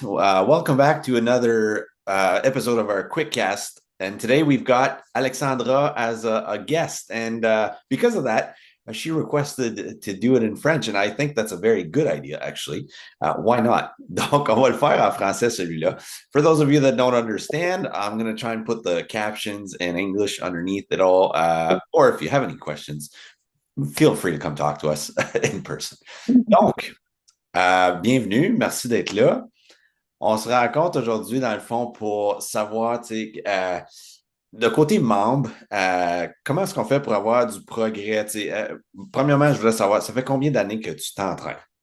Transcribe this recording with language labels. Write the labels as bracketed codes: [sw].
[en] Welcome back to another episode of our quick cast. And today we've got Alexandra as a guest. And because of that, she requested to do it in French. And I think that's a very good idea, actually. Why not? [fr] Donc, on va le faire en français, celui-là. [en] For those of you that don't understand, I'm going to try and put the captions in English underneath it all. Or if you have any questions, feel free to come talk to us in person. [fr] Donc, bienvenue, merci d'être là. On se rencontre aujourd'hui, dans le fond, pour savoir, tu sais, de côté membre, comment est-ce qu'on fait pour avoir du progrès? Premièrement, je voulais savoir, ça fait combien d'années que tu t'entraînes?